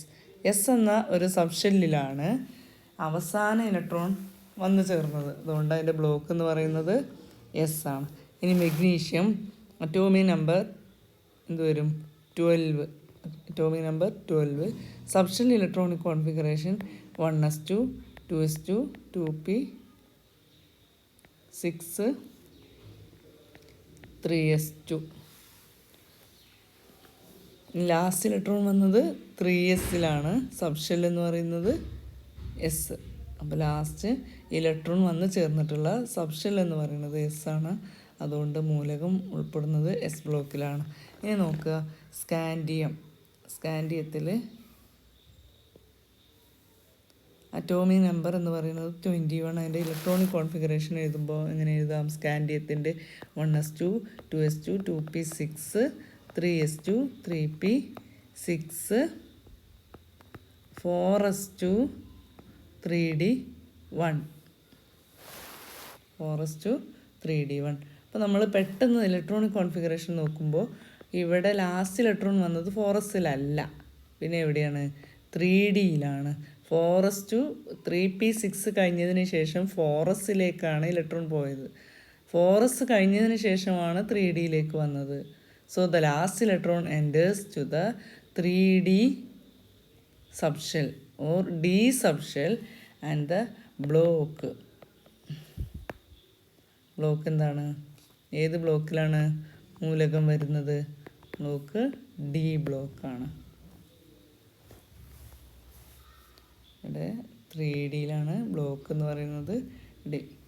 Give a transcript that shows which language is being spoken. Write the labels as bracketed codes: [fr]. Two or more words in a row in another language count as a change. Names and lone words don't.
[ml] എസ് എന്ന ഒരു സബ്ഷെല്ലിലാണ് അവസാന ഇലക്ട്രോൺ വന്നു ചേർന്നത്. അതുകൊണ്ട് അതിൻ്റെ ബ്ലോക്ക് എന്ന് പറയുന്നത് എസ് ആണ്. ഇനി മെഗ്നീഷ്യം [en] atomic number [ml] എന്ത് വരും? [en] 12. atomic number 12. subshell electronic configuration 1s2 2s2 2p6 3s2. last electron [ml] വന്നത് 3sലാണ്. സബ്ഷെൽ എന്ന് പറയുന്നത് എസ്. അപ്പോൾ [en] last electron [ml] വന്ന് ചേർന്നിട്ടുള്ള സബ്ഷെൽ എന്ന് പറയുന്നത് എസ് ആണ്. അതുകൊണ്ട് മൂലകം ഉൾപ്പെടുന്നത് എസ് ബ്ലോക്കിലാണ്. ഇനി നോക്കുക സ്കാൻഡിയം. സ്കാൻഡിയത്തിൽ [en] atomic number [ml] എന്ന് പറയുന്നത് 21. അതിൻ്റെ [en] electronic configuration [ml] എഴുതുമ്പോൾ എങ്ങനെ എഴുതാം? സ്കാൻഡിയത്തിൻ്റെ 1s2 2s2 2p6 3s2 3p6 4s2 3d1 4s2 3d1. അപ്പോൾ നമ്മൾ പെട്ടെന്ന് [en] electronic configuration [ml] നോക്കുമ്പോൾ ഇവിടെ [en] last electron [ml] വന്നത് 4sലല്ല, പിന്നെ എവിടെയാണ്? 3dയിലാണ്. 4s2 3p6 കഴിഞ്ഞതിന് ശേഷം 4sലേക്കാണ് ഇലക്ട്രോൺ പോയത്. 4s കഴിഞ്ഞതിന് ശേഷമാണ് 3dയിലേക്ക് വന്നത്. [en] so the last electron enters to the 3d subshell or d subshell and the block. [ml] ബ്ലോക്ക് എന്താണ്? ഏത് ബ്ലോക്കിലാണ് മൂലകം വരുന്നത്? ബ്ലോക്ക് ഡി ബ്ലോക്കാണ്. ഇവിടെ 3dയിലാണ് ബ്ലോക്ക് എന്ന് പറയുന്നത് ഡി.